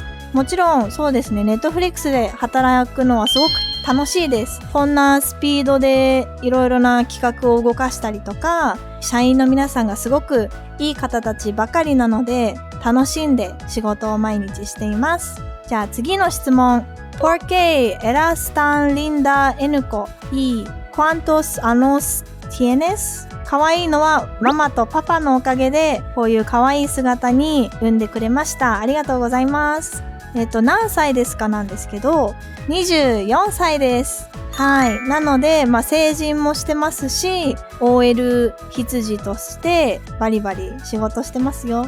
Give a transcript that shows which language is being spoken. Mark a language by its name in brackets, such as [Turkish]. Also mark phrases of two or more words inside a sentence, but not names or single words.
[Japanese] もちろんそうですね、ネットフリックスで働くのはすごく楽しいです。こんなスピードでいろいろな企画を動かしたりとか、社員の皆さんがすごくいい方たちばかりなので、楽しんで仕事を毎日しています。じゃあ次の質問。 [Spanish] ¿Por qué eras tan linda, N 子? ¿Y cuántos años tienes? [Japanese] 可愛いのはママとパパのおかげで、こういう可愛い姿に産んでくれました。ありがとうございます。何歳ですかなんですけど、24歳です。はい。なので、成人もしてますし、OL 羊としてバリバリ仕事してますよ。